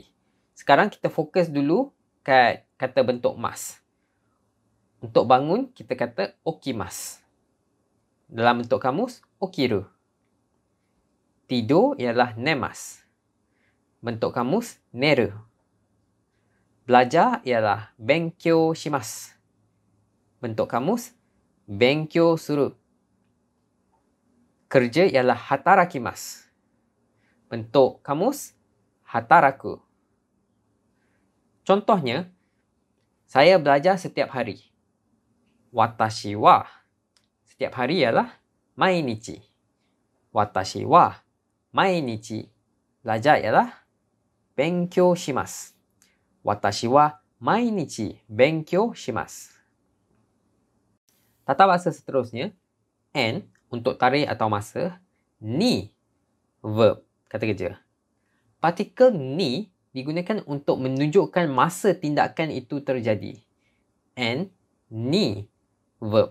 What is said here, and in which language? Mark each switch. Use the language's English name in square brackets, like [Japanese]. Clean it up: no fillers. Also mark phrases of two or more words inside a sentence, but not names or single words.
[Malay] Sekarang kita fokus dulu kat kata bentuk mas. Untuk bangun, kita kata okimasu. Dalam bentuk kamus, okiru. Tidur ialah nemasu. Bentuk kamus, neru. Belajar ialah [Japanese] べんきょうします. [Malay] Bentuk kamus, [Japanese] べんきょうする. [Malay] Kerja ialah hatarakimasu. Bentuk kamus, hataraku. Contohnya, saya belajar setiap hari. [Japanese] わたしは. [Malay] Setiap hari ialah mainichi. [Japanese] わたしはまいにち. [Malay] Belajar ialah [Japanese] べんきょうします. わたしはまいにちべんきょうします. [Malay] Tata bahasa seterusnya, N untuk tarikh atau masa, ni verb, kata kerja. Partikel ni digunakan untuk menunjukkan masa tindakan itu terjadi. N, ni verb.